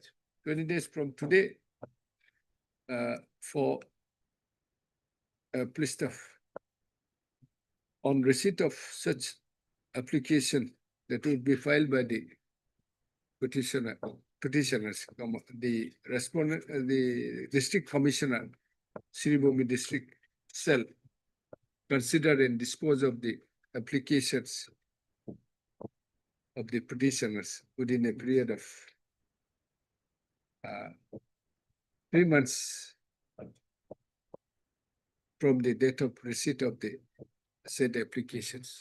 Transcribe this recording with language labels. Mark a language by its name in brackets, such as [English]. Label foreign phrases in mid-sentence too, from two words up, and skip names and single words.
[English] 20 days from today, for please stop. On receipt of such application that will be filed by the petitioners, the respondent, the district commissioner, Sribhumi district shall consider and dispose of the applications of the petitioners within a period of 3 months from the date of receipt of the said applications.